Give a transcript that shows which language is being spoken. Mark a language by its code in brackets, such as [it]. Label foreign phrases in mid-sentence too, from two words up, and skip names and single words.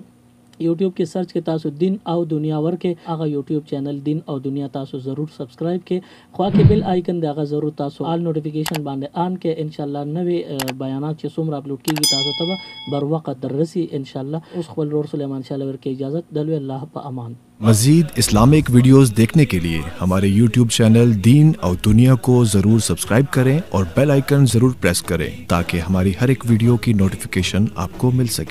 [ps] یوټیوب کې سرچ کې تاسو دین او دنیا ورکې، هغه [en] YouTube channel [ps] دین او دنیا تاسو ضرور سبسکرایب کې. خوا کې [en] bell icon [ps] دی هغه ضرور تاسو [en] all notification [ps] باندې آن کې. [ar] ان شاء الله [ps] نوې بیانات چې څومره اپلوډ کېږي تاسو ته به بر وخت دررسي [ar] ان شاء الله. [ps] اوس خپل ورور سلیمان شاه ورکې اجازت. دلوي الله په امان. [ur] مزید [en] Islamic videos [ur] دیکھنے کے لیے ہمارے [en] YouTube channel [ur] دین اور دنیا کو ضرور سبسکرائب کریں اور [en] bell icon [ur] ضرور پریس کریں تاکہ ہماری ہر ایک ویڈیو کی نوٹیفیکیشن آپ کو مل سکے.